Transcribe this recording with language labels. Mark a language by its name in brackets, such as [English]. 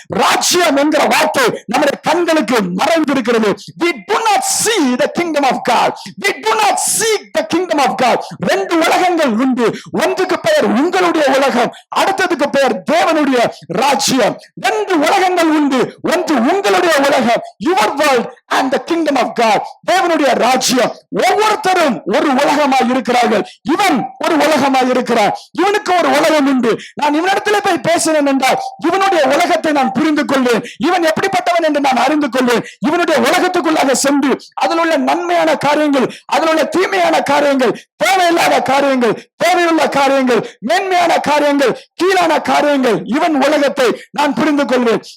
[Tamil] ராஜ்யம் என்கிற வார்த்தை நம்முடைய கண்களுக்கு மறைந்திருக்கிறது. [English] We do not see the kingdom of God. We do not seek the kingdom of God. [Tamil] ரெண்டு உலகங்கள் உண்டு. ஒன்றுக்கு பெயர் உங்களுடைய உலகம், அடுத்ததுக்கு பெயர் தேவனுடைய ராஜ்யம். ரெண்டு உலகங்கள் உண்டு. ஒன்று உங்களுடைய உலகம், [English] your world, and the kingdom of God, [Tamil] தேவனுடைய ராஜ்யம். ஒவ்வொருத்தரும் ஒரு உலகமாய் இருக்கிறார்கள். இவன் ஒரு உலகமாய் இருக்கிறார். இவனுக்கு ஒரு உலகம் உண்டு. நான் இவனிடத்திலே போய் பேசினேன் என்றால் இவனுடைய உலகத்தை நான் புரிந்து கொள்வேன். இவன் எப்படிப்பட்டவன் என்று நான் அறிந்து கொள்வேன். இவனுடைய உலகத்துக்குள்ளாக சென்று அதில் உள்ள நன்மையான காரியங்கள், அதில் உள்ள தீமையான காரியங்கள், தேவையில்லாத காரியங்கள், தேவையுள்ள காரியங்கள், மேன்மையான காரியங்கள், கீழான காரியங்கள், இவன் உலகத்தை நான் புரிந்து கொள்வேன்.